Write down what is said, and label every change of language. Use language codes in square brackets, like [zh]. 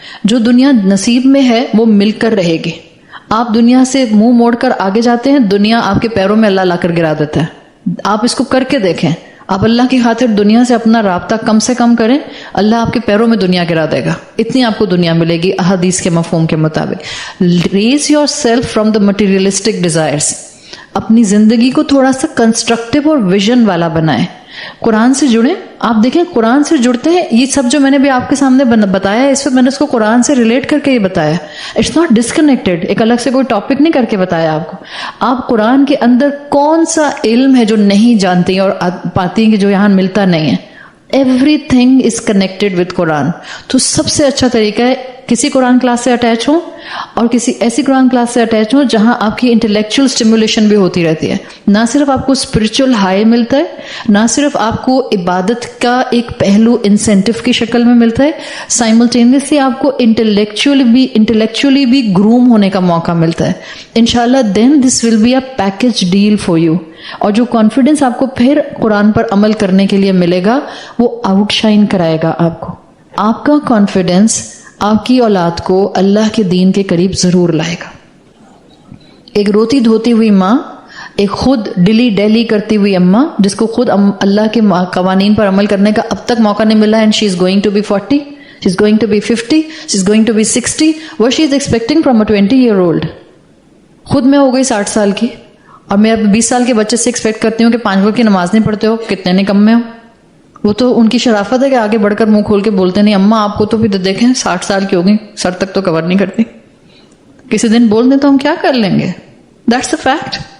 [ur] جو دنیا نصیب میں ہے وہ مل کر رہے گی. آپ دنیا سے منہ موڑ کر آگے جاتے ہیں, دنیا آپ کے پیروں میں اللہ لا کر گرا دیتا ہے. آپ اس کو کر کے دیکھیں. آپ اللہ کی خاطر دنیا سے اپنا رابطہ کم سے کم کریں, اللہ آپ کے پیروں میں دنیا گرا دے گا. اتنی آپ کو دنیا ملے گی احادیث کے مفہوم کے مطابق. [en] Raise yourself from the materialistic desires. [ur] اپنی زندگی کو تھوڑا سا کنسٹرکٹیو اور ویژن والا بنائیں. قرآن سے جڑیں. آپ دیکھیں قرآن سے جڑتے ہیں, یہ سب جو میں نے بھی آپ کے سامنے بتایا ہے اس وقت میں نے اس کو قرآن سے ریلیٹ کر کے یہ بتایا. [en] it's not disconnected, [ur] ایک الگ سے کوئی ٹاپک نہیں کر کے بتایا آپ کو. آپ قرآن کے اندر کون سا علم ہے جو نہیں جانتی اور پاتی ہیں کہ جو یہاں ملتا نہیں ہے. [en] Everything is connected with Quran. [ur] تو سب سے اچھا طریقہ ہے کسی قرآن کلاس سے اٹیچ ہوں, اور کسی ایسی قرآن کلاس سے اٹیچ ہوں جہاں آپ کی انٹلیکچوئل اسٹیمولیشن بھی ہوتی رہتی ہے. نہ صرف آپ کو اسپرچل ہائی ملتا ہے, نہ صرف آپ کو عبادت کا ایک پہلو انسینٹو کی شکل میں ملتا ہے, سائملٹینیسلی آپ کو انٹلیکچولی بھی گروم ہونے کا موقع ملتا ہے. [en] انشاءاللہ then this will be a package deal for you. [ur] اور جو کانفیڈنس آپ کو پھر قرآن پر عمل کرنے کے لیے ملے گا وہ آؤٹ شائن کرائے گا آپ کو. آپ کا کانفیڈنس آپ کی اولاد کو اللہ کے دین کے قریب ضرور لائے گا. ایک روتی دھوتی ہوئی ماں, ایک خود ڈلی ڈیلی کرتی ہوئی اماں جس کو خود اللہ کے قوانین پر عمل کرنے کا اب تک موقع نہیں ملا, [en] And she is going to be 40, she is going to be 50, she is going to be 60. what she is expecting from a 20-year-old. [ur] خود میں ہو گئی 60 سال کی, اور میں اب 20 سال کے بچے سے ایکسپیکٹ کرتی ہوں کہ 5 وقت کی نماز نہیں پڑھتے ہو, کتنے نکمے ہو. وہ تو ان کی شرافت ہے کہ آگے بڑھ کر منہ کھول کے بولتے نہیں. اماں آپ کو تو بھی دیکھیں 60 سال کی ہوگی, سر تک تو کور نہیں کرتی, کسی دن بول دیں تو ہم کیا کر لیں گے. [en] That's the fact.